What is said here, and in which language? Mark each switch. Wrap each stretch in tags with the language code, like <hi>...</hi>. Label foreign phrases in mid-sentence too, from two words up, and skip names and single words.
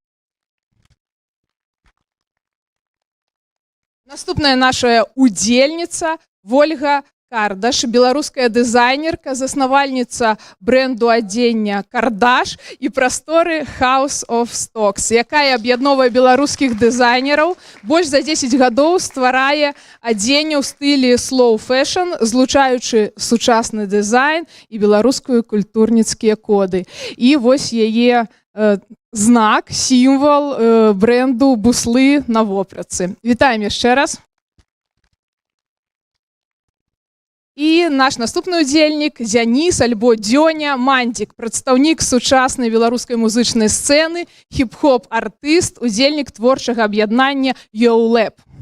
<be>Наступная наша удзельніца Вольга Кардаш, беларуская дызайнерка, заснавальніца бренду адзення Кардаш і прасторы House of Stocks, якая аб'ядноўвае беларускіх дызайнераў. Больш за 10 гадоў стварае адзенне ў стылі</be> <en>slow fashion,</en> <be>злучаючы сучасны дызайн і беларускую культурніцкія коды. І вось яе знак, сімвал бренду буслы на вопратцы. Вітаем яшчэ раз. І наш наступны удзельнік Дзяніс альбо Дзёня Мандзік, прадстаўнік сучаснай беларускай музычнай сцэны, хіп-хоп артыст, удзельнік творчага аб'яднання Yo-Lab.</be>